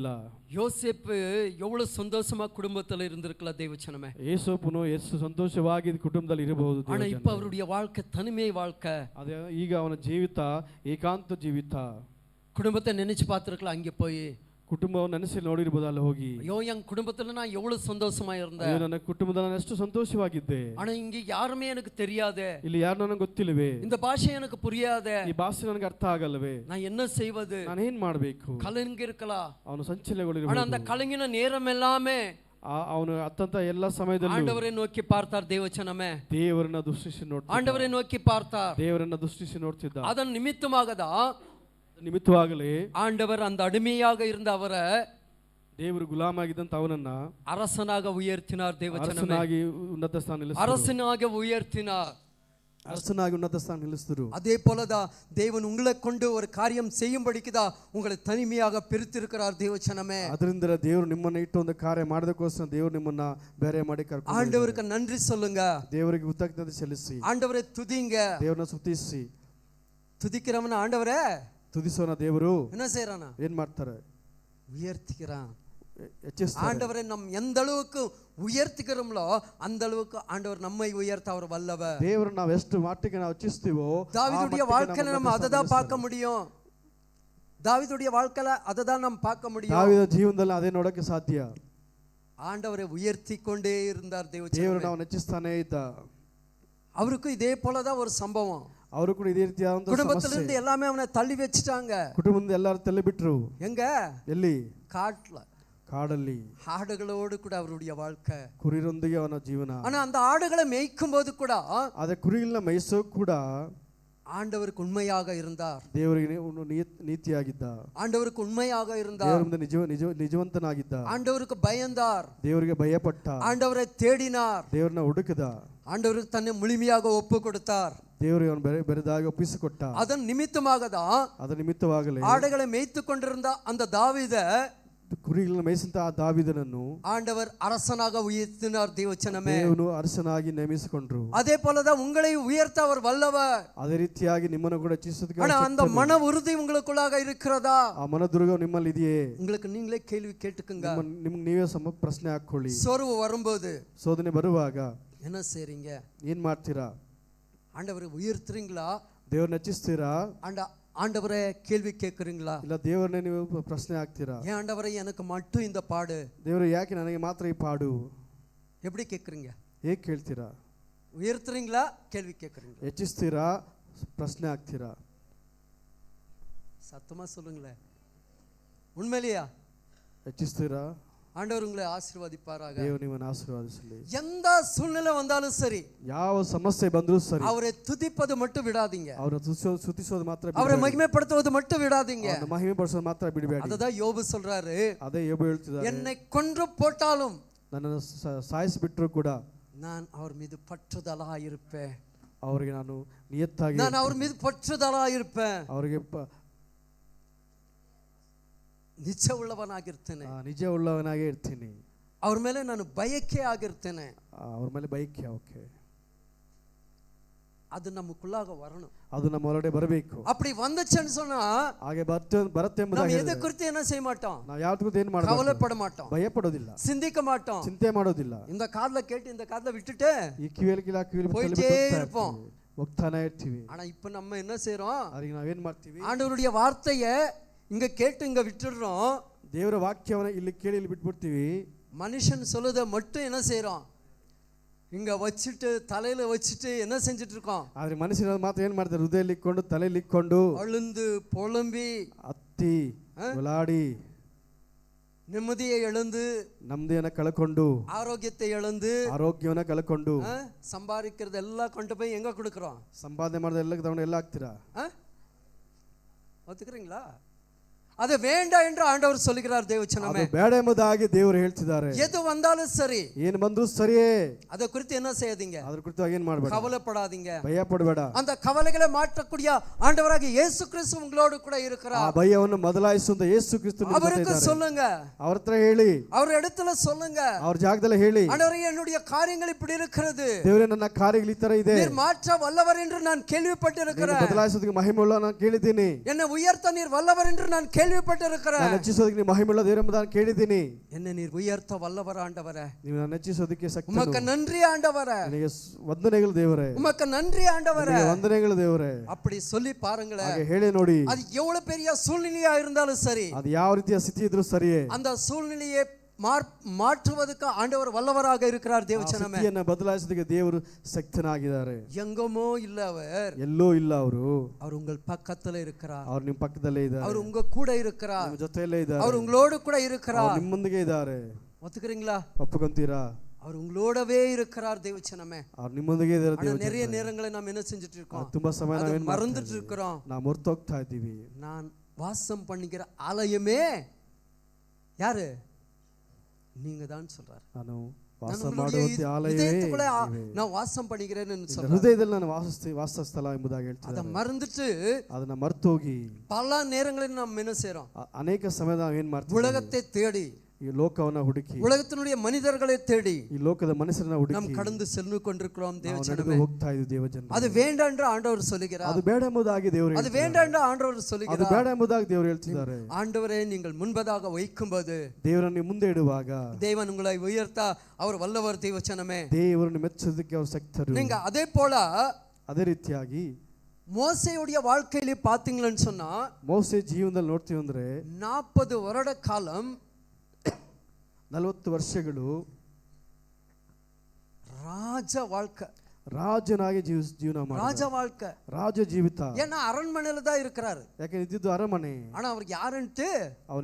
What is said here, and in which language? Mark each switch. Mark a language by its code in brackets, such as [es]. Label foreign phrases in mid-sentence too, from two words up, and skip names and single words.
[ta] யோசேப்பு எவ்வளவு சந்தோஷமா குடும்பத்துல இருந்திருக்கலாம். தேவச்சனமே, [kn] ಯೇಸಪ್ಪನು ಎಷ್ಟು ಸಂತೋಷವಾಗಿ ಕುಟುಂಬದಲ್ಲಿ ಇರಬಹುದು. [ta] ஆனா இப்ப அவருடைய வாழ்க்கை தனிமை வாழ்க்கை. [kn] ಅದೇ ಈಗ ಅವನ ಜೀವಿತ ಏಕಾಂತ ಜೀವಿತ. [ta] குடும்பத்தை நினைச்சு பார்த்திருக்கலாம். அங்கே போய் [kn] ಕುಟುಂಬವನ್ನು ನೆನೆಸಿ ನೋಡಿರಬಹುದು. ಅಲ್ಲಿ ಹೋಗಿ, [ta] ஐயோ என் குடும்பத்துல நான் எவ்வளவு சந்தோஷமா இருந்தேன், [kn] ನನ್ನ ಕುಟುಂಬದಲ್ಲಿ ನಾನು ಎಷ್ಟು ಸಂತೋಷವಾಗಿದ್ದೆ, [ta] ஆனா இங்க யாருமே எனக்கு தெரியாதே, [kn] ಇಲ್ಲಿ ಯಾರು ನನಗೆ ಗೊತ್ತಿಲ್ಲವೇ, [ta] இந்த பாஷை எனக்கு புரியாதே, [kn] ಈ ಭಾಷೆ ನನಗೆ ಅರ್ಥ ಆಗಲ್ಲವೇ, [ta] நான் என்ன செய்வது, [kn] ನಾನು ಏನ್ ಮಾಡಬೇಕು? [ta] கலங்கி இருக்கலாம். [kn] ಅವನು ಸಂಚಲನಗೊಳ್ಳಿರಬಹುದು. [ta] ஆனா அந்த கலங்கின நேரம் எல்லாமே [kn] ಅವನು ಅತ್ತಂತ ಎಲ್ಲ ಸಮಯದಲ್ಲಿ [ta] ஆண்டவரை நோக்கி பார்த்தார். தேவச்சனமே, [kn] ದೇವರನ್ನ ದೃಷ್ಟಿಸಿ ನೋಡ್ತಿದ್ದ. [ta] ஆண்டவரை நோக்கி பார்த்தார். [kn] ದೇವರನ್ನ ದೃಷ್ಟಿಸಿ ನೋಡ್ತಿದ್ದ. [ta] அதன் நிமித்தமாக தான் [kn] ನಿಮಿತ್ತವಾಗಲೇ [ta] ஆண்டவர் அந்த அடிமையாக இருந்த அவரை [kn] ದೇವರು ಗುಲಾಮಾಗಿದ್ದಂತ ಅವನನ್ನ [ta] அரசனாக உயர்த்தினார். தேவச்சனமே, [kn] ಅರಸನಾಗಿ ಉನ್ನತ ಸ್ಥಾನ ನಿಲ್ಲಿಸಿದರು. [ta] அரசனாக உயர்த்தினார். [kn] அரசனாಗಿ ಉನ್ನತ ಸ್ಥಾನ ನಿಲ್ಲಿಸಿದರು. [ta] அதே போலதான் தேவன் உங்களை கொண்டு ஒரு காரியம் செய்யும்படிக்குதான் உங்களை தனிமையாக பிரித்திருக்கிறார். தேவச்சனமே, [kn] ಅದರಿಂದ ದೇವರು ನಿಮ್ಮನ್ನ ಇಟ್ಟು ಒಂದು ಕಾರ್ಯ ಮಾಡೋದಕ್ಕೋಸ್ಕರ ದೇವರು ನಿಮ್ಮನ್ನ ಬೇರೆ ಮಾಡಿ ಕರ್ಕೊಂಡು [ta] ஆண்டவருக்கு நன்றி சொல்லுங்க. [kn] ದೇವರಿಗೆ ಕೃತಜ್ಞತೆ ಸಲ್ಲಿಸಿ [ta] ஆண்டவரை துதிங்க. [kn] ದೇವರನ್ನ ಸ್ತುತಿಸಿ. [ta] துதிக்கிறவன ஆண்டவரே [kn] ತುದಿಸೋನ ದೇವರು [ta] என்ன செய்யறானா? [kn] ಏನ್ ಮಾಡ್ತಾರೆ? [ta] உயர்த்திக்கிறான். [kn] ಹೆಚ್ಚಿಸ್ತಾರೆ. [ta] ஆண்டவரை நம் எந்த அளவுக்கு உயர்த்திக்கிறோம்லோ அந்த அளவுக்கு ஆண்டவர் நம்மை உயர்த்த அவர் வல்லவர். [kn] ದೇವರನ್ನ ನಾವು ಎಷ್ಟು ಮಟ್ಟಿಗೆ ನಾವು ಹೆಚ್ಚಿಸ್ತೀವೋ [ta] தாவீதுடைய வாழ்க்கையில நம்ம அதை தான் பார்க்க முடியும். தாவீதுடைய வாழ்க்கையில அதை தான் நம்ம பார்க்க முடியும். [kn] ದಾವೀದ ಜೀವನದಲ್ಲಿ ಅದೇ ನೋಡಕ್ಕೆ ಸಾಧ್ಯ. [ta] ஆண்டவரை உயர்த்தி கொண்டே இருந்தார். [kn] ದೇವರು ನಾವು ಹೆಚ್ಚಿಸ್ತಾನೆ ಇದ್ದ. [ta] அவருக்கு இதே போலதான் ஒரு சம்பவம். [kn] ಅವರು ಕೂಡ ಇದೇ ರೀತಿಯಾದ [ta] குடும்பத்திலிருந்து எல்லாமே அவனை தள்ளி வச்சுட்டாங்க. [kn] ಕುಟುಂಬದಿಂದ ಎಲ್ಲರೂ ತಳ್ಳಿ ಬಿಟ್ರು. [ta] எங்க? [kn] ಎಲ್ಲಿ? ಕಾಡಲ್ಲಿ [ta] ஆடுகளோடு கூட அவருடைய வாழ்க்கை, [kn] ಕುರಿರೊಂದಿಗೆ ಅವನ ಜೀವನ. [ta] ஆனா அந்த ஆடுகளை மேய்க்கும் போது கூட [kn] ಅದೇ ಕುರಿಗಳನ್ನ ಮೇಯಿಸೋ ಕೂಡ [ta] ஆண்டவருக்கு உண்மையாக இருந்தார். [kn] ದೇವರಿಗೆ ನೀತಿಯಾಗಿದ್ದ. [ta] ஆண்டவருக்கு உண்மையாக இருந்தார். [kn] ದೇವರ ಮುಂದೆ ನಿಜವಂತನಾಗಿದ್ದ. [ta] ஆண்டவருக்கு பயந்தார். [kn] ದೇವರಿಗೆ ಭಯಪಟ್ಟ. [ta] ஆண்டவரை தேடினார். [kn] ದೇವರನ್ನ ಹುಡುಕಿದ. [ta] ஆண்டவருக்கு தன்னை முழுமையாக ஒப்பு கொடுத்தார். [kn] ದೇವರಿಗೆ ಅವನು ಬೆರೆದಾಗಿ ಒಪ್ಪಿಸಿಕೊಟ್ಟ. [ta] அதன் நிமித்தமாக தான் [kn] ಅದರ ನಿಮಿತ್ತವಾಗಲೇ [ta] ஆடுகளை மேய்த்து கொண்டிருந்த அந்த தாவீத [kn] ಕುರಿಗಳನ್ನು ಮೇಯಿಸಿದಂತ ಆ ದಾವೀದನನ್ನು [ta] ஆண்டவர் அரசனாக உயர்த்தினார் தேவச்சனமே. [kn] ದೇವನು ಅರಸನಾಗಿ ನೇಮಿಸಿಕೊಂಡ್ರು. [ta] அதே போலதான் உங்களை உயர்த்த அவர் வல்லவர். [kn] ಅದೇ ರೀತಿಯಾಗಿ ನಿಮ್ಮನ್ನು ಕೂಡ ಹೆಚ್ಚಿಸೋದಕ್ಕೆ [ta] ஆனா அந்த மன உறுதி உங்களுக்குள்ளாக இருக்கிறதா? [kn] ಆ ಮನದುರ್ಗ ನಿಮ್ಮಲ್ಲಿ ಇದೆಯೇ? [ta] உங்களுக்கு நீங்களே கேள்வி கேட்டுக்குங்க. [kn] ನಿಮ್ಗೆ ನೀವೇ ಪ್ರಶ್ನೆ ಹಾಕೊಳ್ಳಿ. [ta] சோர்வு வரும்போது, [kn] ಶೋಧನೆ ಬರುವಾಗ [ta] என்ன செய்றீங்க? [kn] ಏನ್ ಮಾಡ್ತೀರಾ? [ta] ஆண்டவரை உயர்த்துறீங்களா? [kn] ದೇವರನ್ನ ಹೆಚ್ಚಿಸ್ತೀರಾ? [ta] ஆண்டவரே கேள்வி கேட்குறீங்களா? [kn] ಇಲ್ಲ ದೇವರನ್ನೇ ನೀವು ಪ್ರಶ್ನೆ ಹಾಕ್ತೀರಾ? [ta] ஏன் ஆண்டவரே எனக்கு மட்டும் இந்த பாடு? [kn] ದೇವರು ಯಾಕೆ ನನಗೆ ಮಾತ್ರ ಈ ಪಾಡು? [ta] எப்படி கேட்குறீங்க? [kn] ಹೇಗೆ ಕೇಳ್ತೀರಾ? [ta] உயர்த்துறீங்களா? கேள்வி கேட்குறீங்களா? [kn] ಹೆಚ್ಚಿಸ್ತೀರಾ? ಪ್ರಶ್ನೆ ಹಾಕ್ತೀರಾ? [ta] சத்தமா சொல்லுங்களேன். உண்மையிலேயா? [kn] ಹೆಚ್ಚಿಸ್ತೀರಾ? [ta] ஆண்டவர் உங்களை ஆசீர்வதிப்பாராக. [kn] ದೇವರು ನಿಮ್ಮನ್ನು ಆಶೀರ್ವದಿಸಲಿ. [ta] எந்த சூழ்நிலை வந்தாலும் சரி, [kn] ಯಾವ ಸಮಸ್ಯೆ ಬಂದರೂ ಸರಿ, [ta] அவரை துதிப்பது மட்டும் விடாதீங்க. [kn] ಅವರ ಸ್ತುತಿಸೋದು ಮಾತ್ರ [ta] அவரை [kn] ಬಿಡಬೇಡಿ. [ta] மகிமைப்படுத்துவது மட்டும் விடாதீங்க. [kn] ಅವರನ್ನು ಮಹಿಮೆ ಪಡಿಸೋದು ಮಾತ್ರ ಬಿಡಬೇಡಿ. [ta] ಅದதான் யோபு சொல்றாரு. [kn] ಅದೇ ಯೋಬು ಹೇಳ್ತಿದ್ದಾರೆ, [ta] என்னை கொன்று போட்டாலும் [kn] ನನ್ನನ್ನು ಸಾಯಿಸಿಬಿಟ್ರು ಕೂಡ [ta] நான் அவர் மீது பற்றுதலா இருப்பேன். [kn] ಅವರಿಗೆ ನಾನು ನಿಯತ್ತಾಗಿ, [ta] நான் அவர் மீது பற்றுதலா இருப்பேன். [kn] ಅವರಿಗೆ ನಿಜ ಉಳ್ಳವನಾಗಿರ್ತೇನೆ. ನಿಜ ಉಳ್ಳವನಾಗಿ ಇರ್ತೀನಿ. ಅವ್ರ ಮೇಲೆ ನಾನು ಬಯಕೆ ಆಗಿರ್ತೇನೆ. ಅವ್ರ ಮೇಲೆ ಬಯಕೆ. ಓಕೆ, [ta] ಅದು ನಮக்குள்ளாக வரணும். [kn] ಅದು ನಮ್ಮ ಹೊರಡೆ ಬರಬೇಕು. [ta] அப்படி வந்துச்சுன்னு சொன்னா [kn] ಹಾಗೆ ಬರುತ್ತೆ [ta] நம்ம எதை குறித்து என்ன செய்ய மாட்டோம்? [kn] ನಾವು ಯಾವ್ದು ಕುರಿತು ಏನು ಮಾಡಬೇಕು? [ta] கவலைப்பட மாட்டோம், [kn] ಭಯ ಪಡೋದಿಲ್ಲ, [ta] சிந்திக்க மாட்டோம், [kn] ಚಿಂತೆ ಮಾಡೋದಿಲ್ಲ. [ta] இந்த காதுல ಕೇட்டு இந்த காதுல விட்டுட்டு [kn] ಈ ಕಿವಿಯಲ್ಲಿ [ta] போயிட்டே இருப்போம், [kn] ಹೋಗ್ತಾನೆ ಇರ್ತೀವಿ. [ta] ஆனா இப்ப நம்ம என்ன செய்றோம்? [kn] ಅದಕ್ಕೆ ನಾವೇನ್ ಮಾಡ್ತೀವಿ? [ta] ஆண்டவருடைய வார்த்தையை இங்க கேட்டு இங்க விட்டுடுறோம். [kn] ದೇವರ ವಾಕ್ಯವನ್ನ ಇಲ್ಲಿ ಕೇಳಿ ಇಲ್ಲಿ ಬಿಟ್ಬಿಡ್ತೀವಿ. [ta] மனுஷன் சொல்லுதை மட்டும் என்ன செய்றோம்? இங்க வச்சுட்டு தலையில வச்சுட்டு என்ன செஞ்சுட்டு இருக்கோம்? [kn] ಆದ್ರೆ ಮನುಷ್ಯನ ಮಾತ್ರ ಏನ್ ಮಾಡ್ತಾರೆ? ಹೃದಯದಲ್ಲಿ ಇಟ್ಕೊಂಡು, ತಲೆಯಲ್ಲಿ ಇಟ್ಕೊಂಡು, [ta] அழுது புலம்பி, [kn] ಅತ್ತಿ ಒಲಾಡಿ, [ta] ನೆಮ್ಮದಿயை இழந்து, [kn] ನೆಮ್ಮದಿಯನ್ನ ಕಳ್ಕೊಂಡು, [ta] ಆರೋಗ್ಯத்தை இழந்து, [kn] ಆರೋಗ್ಯವನ್ನ ಕಳ್ಕೊಂಡು, [ta] சம்பாதிக்கிறதெல்லாம் கொண்டு போய் எங்க கொடுக்குறோம்? [kn] ಸಂಪಾದನೆ ಮಾಡಿದ ಎಲ್ಲ ತಗೊಂಡು ಎಲ್ಲ ಹಾಕ್ತೀರಾ? [ta] ஒத்துக்கிறீங்களா? அது வேண்டாம் என்று ஆண்டவர் சொல்லுகிறார் தேவச்சனமே. [kn] ಅದು ಬೇಡ ಎಂಬುದಾಗಿ ದೇವರು ಹೇಳ್ತಿದ್ದಾರೆ. [ta] எது வந்தாலும் சரி, [kn] ಏನು ಬಂದರೂ ಸರಿಯೇ, [ta] ಅದ குறித்து என்ன செய்யாதீங்க? [kn] ಅದರ ಕುರಿತು ಏನು ಮಾಡಬೇಡ, [ta] கவலைப்படாதீங்க, [kn] ಭಯ ಪಡಬೇಡ. [ta] அந்த கவலைகளை மாற்றக்கூடிய ஆண்டவராகிய இயேசு கிறிஸ்து உங்களோடு கூட இருக்கிறார். [kn] ಆ ಭಯವನ್ನು ಬದಲಾಯಿಸುವಂತ ಯೇಸು ಕ್ರಿಸ್ತು ನಿಮ್ಮ ಜೊತೆ [ta] அவருக்கு [kn] ಇದ್ದಾರೆ. [ta] சொல்லுங்க, [kn] ಅವರ ಹತ್ರ ಹೇಳಿ, [ta] அவர் இடத்துல சொல்லுங்க, [kn] ಅವ್ರ ಜಾಗದಲ್ಲಿ ಹೇಳಿ, [ta] ஆண்டவரே என்னுடைய காரியங்கள் இப்படி இருக்கிறது, [kn] ದೇವರೇ ನನ್ನ ಕಾರ್ಯಗಳು ಈ ತರ ಇದೆ, [ta] நீர் மாற்ற வல்லவர் என்று நான் கேள்விப்பட்டிருக்கிறேன், [kn] ಬದಲಾಯಿಸೋದಕ್ಕೆ ಮಹಿಮೆಯುಳ್ಳ ನಾನು ಕೇಳಿದ್ದೀನಿ, [ta] என்னை உயர்த்த நீர் வல்லவர் என்று நான் கேள்விப்பட்டிருக்கிறேன், [kn] ನಾನು ಹೆಚ್ಚಿಸೋದಕ್ಕೆ ನೀವು ಮಹಿಮೆಯುಳ್ಳ ದೇವರು ಎಂಬುದನ್ನು ಕೇಳಿದ್ದೀನಿ. [ta] என்னை ನೀர் உயர்த்த வல்லவர் ஆண்டவரே, [kn] ನೀವು ನಾನು ಹೆಚ್ಚಿಸೋದಕ್ಕೆ ಶಕ್ತನು. [ta] உமக்கு நன்றி ஆண்டவரே, [kn] ನನಗೆ ವಂದನೆಗಳು ದೇವರೇ, [ta] உமக்கு நன்றி ஆண்டவரே, [kn] ವಂದನೆಗಳು ದೇವರೇ. [ta] அப்படி சொல்லி பாருங்களேன். [kn] ಹಾಗೆ ಹೇಳಿ ನೋಡಿ, [ta] அது எவ்வளவு பெரிய சூழ்நிலையா இருந்தாலும் சரி, [kn] ಅದು ಯಾವ ರೀತಿಯ ಸ್ಥಿತಿ ಇದ್ರೂ ಸರಿಯೇ, [ta] அந்த சூழ்நிலையை மாற்றுவதற்கு ஆண்டவர் வல்லவராக இருக்கிறார் தேவச்சனமே. [kn] ಸ್ಥಿತಿಯನ್ನು ಬದಲಾಯಿಸೋದಕ್ಕೆ ದೇವರು ಶಕ್ತನಾಗಿದ್ದಾರೆ. [ta] எங்கமோ இல்ல, அவர் [kn] ಎಲ್ಲೋ ಇಲ್ಲ, [ta] அவர் உங்கள் பக்கத்துல இருக்கிறார், [kn] ಅವರು ನಿಮ್ಮ ಪಕ್ಕದಲ್ಲೇ ಇದ್ದಾರೆ, [ta] அவர் உங்க கூட இருக்கிறார், [kn] ನಿಮ್ಮ ಜೊತೆಯಲ್ಲೇ ಇದ್ದಾರೆ, [ta] அவர் உங்களோடு கூட இருக்கிறார். [kn] ನಿಮ್ಮೊಂದಿಗೆ ಇದ್ದಾರೆ. [ta] ஒத்துக்கிறீங்களா? [kn] ಒಪ್ಪಿಕೊಂತೀರಾ? [ta] அவர் உங்களோடவே இருக்கிறார் தேவச்சனமே. [kn] ಅವ್ರು ನಿಮ್ಮೊಂದಿಗೆ ಇದ್ದಾರೆ. [ta] நிறைய நேரங்களை நாம் என்ன செஞ்சுட்டு இருக்கோம்? [kn] ತುಂಬಾ ಸಮಯ ನಾವೇನ್ [ta] மறந்துட்டு இருக்கிறோம். [kn] ನಾವು ಮರೆತು ಹೋಗ್ತಾ ಇದ್ದೀವಿ. [ta] நான் வாசம் பண்ணுகிற ஆலயமே யாரு? நீங்க தான் சொல்றாரு. [kn] ನಾನು ವಾಸ ಮಾಡುವಂತ ಆಲಯವೇ, [ta] நான் வாசம் பண்ணுகிறேன்னு சொல்றாரு. [kn] ಹೃದಯದಲ್ಲಿ ನಾನು ವಾಸಸ್ಥಳ ಎಂಬುದಾಗಿ ಹೇಳ್ತಾರೆ. [ta] ಅದ ಮರೆந்துட்டு, [kn] ಅದನ್ನ ಮರ್ತೋಗಿ [ta] பல நேரங்களில் நாம் என்ன செய்றோம்? [kn] ಅನೇಕ ಸಮಯ ನಾವು ಏನ್ ಮಾಡ್ತೀವಿ? [ta] உலகத்தை தேடி, [kn] ಈ ಲೋಕವನ್ನ ಹುಡುಕಿ, [ta] உலகத்தினுடைய மனிதர்களை தேடி [kn] ಈ ಲೋಕದ ಮನುಷ್ಯರನ್ನ ಹುಡುಕಿ [ta] நாம் கடந்து சென்று கொண்டிருக்கிறோம் தேவச்சனமே. [kn] ನಾವು ಹೋಗ್ತಾ ಇದ್ದೀವಿ ದೇವಜನ. [ta] அது வேண்டாம் என்று ஆண்டவர் சொல்லுகிறார். [kn] ಅದು ಬೇಡ ಎಂಬುದಾಗಿ ದೇವರು [ta] அது வேண்டாம் என்று ஆண்டவர் [kn] ಅದು [ta] சொல்லுகிறார். [kn] ಬೇಡ ಎಂಬುದಾಗಿ ದೇವರು ಹೇಳ್ತಿದ್ದಾರೆ. [ta] ஆண்டவரே நீங்கள் முன்பதாக வைக்கும்போது, [kn] ದೇವರನ್ನು ಮುಂದೆ ಇಡುವಾಗ [ta] தேவன் உங்களை உயர்த்த அவர் வல்லவர் தேவச்சனமே. [kn] ದೇವರನ್ನು ಮೆಚ್ಚೋದಕ್ಕೆ ಅವರು ಶಕ್ತರು. [ta] நீங்க அதே போல [kn] ಅದೇ ರೀತಿಯಾಗಿ [ta] மோசேயுடைய வாழ்க்கையிலே பாத்தீங்களன்னு சொன்னா, [kn] ಮೋಸೆ ಜೀವನದಲ್ಲಿ ನೋಡ್ತೀವಿ ಅಂದ್ರೆ [ta] 40 வருட காலம் [kn] 40 ವರ್ಷಗಳು [ta] ராஜ வாழ்க்கை, [kn] ರಾಜನಾಗಿ ಜೀವನ ಮಾಡಿ, [ta] ராஜ வாழ்க்கை, [kn] ರಾಜ ಜೀವಿತ. [ta] ஏன்னா அரண்மனையில தான் இருக்கிறாரு. [kn] ಯಾಕೆ ಇದ್ದಿದ್ದು ಅರಮನೆ. [ta] ஆனா அவருக்கு யாருன்ட்டு [kn] ಅವನು